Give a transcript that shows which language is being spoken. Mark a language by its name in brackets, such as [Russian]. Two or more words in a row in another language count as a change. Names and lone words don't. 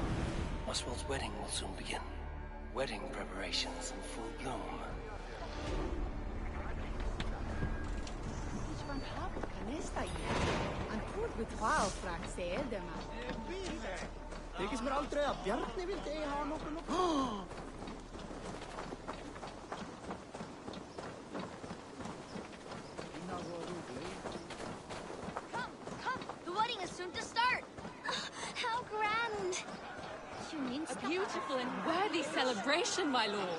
[English] Oswald's wedding will soon begin. Wedding preparations in full bloom. [Icelandic] Þykist mér aldrei að Bjarni vildi eiga hafa nokkuð. [English] Come! The wedding is soon to start! How grand! A beautiful and worthy celebration, my lord.